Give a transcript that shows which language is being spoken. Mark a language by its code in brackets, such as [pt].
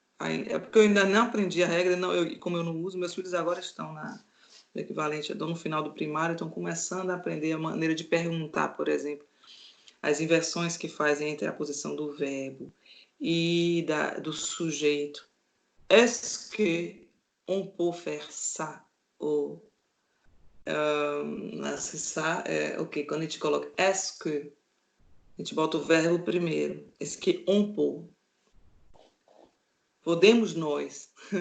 [pt] É porque eu ainda não aprendi a regra, como eu não uso, meus filhos agora estão no equivalente, no final do primário, estão começando a aprender a maneira de perguntar, por exemplo, as inversões que fazem entre a posição do verbo e do sujeito. [fr] Est-ce que on peut faire ça? [pt] Ou ça, ok, quando a gente coloca [fr] est-ce que, [pt] a gente bota o verbo primeiro. [fr] Est-ce que on peut? [pt] Podemos nós.